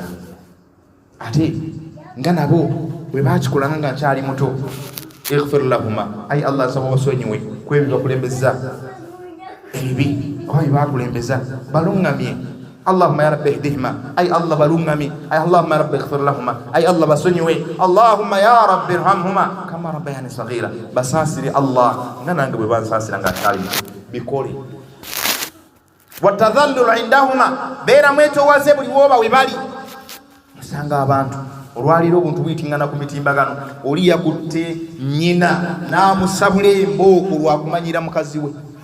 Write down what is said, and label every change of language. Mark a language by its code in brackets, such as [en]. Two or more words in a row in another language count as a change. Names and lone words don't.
[lg] ate nga nabo bwe bakikolanga nga nkyali muto [ar] اغفر لهما [lg] ayi Allah nsaba basonyiwe ku ebyo bakulembeza ebibi oba bye bakulembeza balungamye. [ar] اللهم يا ربي اهدهما [lg] ayi Allah balungamye ayi [ar] اللهم يا ربي اغفر لهما [lg] ayi Allah basonyiwe [ar] اللهم يا ربي ارحمهما كما ربياني صغيرا. [lg] basaasire Allah nga nange bwe bansaasira nga nkyali muto bikole. [ar] وتذلل عندهما [lg] beera mwetowaze buli wooba we bali. osanga abantu olwaliiro obuntu buyitiŋŋana ku mitimbagano oli yakutte nnyina n'amusabula embooko lwakumanyira mukazi we.